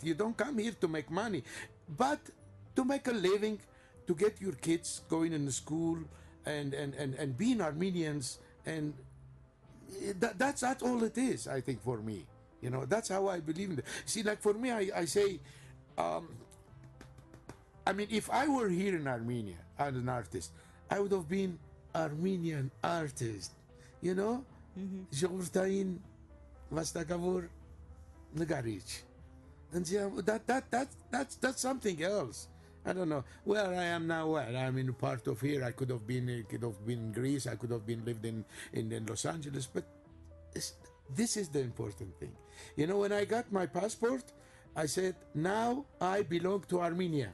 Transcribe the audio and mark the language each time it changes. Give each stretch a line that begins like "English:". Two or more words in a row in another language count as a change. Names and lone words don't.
English: You don't come here to make money, but to make a living, to get your kids going in the school, and being Armenians, and that's all it is, I think, for me. You know, that's how I believe in it. See, like for me, I say, I mean, if I were here in Armenia as an artist, I would have been Armenian artist. You know,
Armenian: ժողովրդային վաստակավոր նկարիչ.
English: And that's something else. I don't know where I am now. Where I'm in a part of here, I could have been in Greece. I could have been lived in Los Angeles. But this is the important thing. You know, when I got my passport, I said, now I belong to Armenia.